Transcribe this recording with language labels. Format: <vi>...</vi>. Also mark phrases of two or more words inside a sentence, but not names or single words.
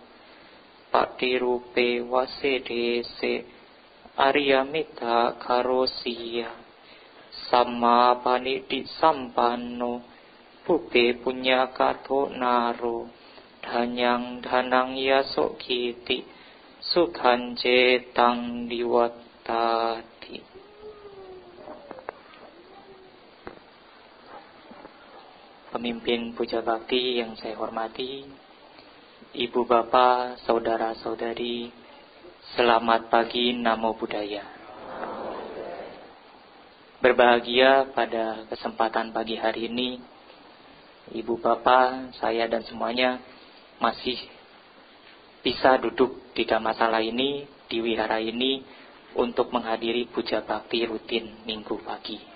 <pi>Patirupe wasedese Aryamita karosiya Sama paniti sampanno Pupe punyakato naro Dhanyang dhanang yaso kiti Sukhan jetang diwattati.</pi> <id>Pemimpin puja bakti yang saya hormati, Ibu bapak, saudara-saudari, selamat pagi,</id> <pi>Namo Buddhaya.</pi> <id>Berbahagia pada kesempatan pagi hari ini, Ibu bapak, saya dan semuanya masih bisa duduk di Dhammasala ini, di wihara ini, untuk menghadiri puja bakti rutin minggu pagi.</id>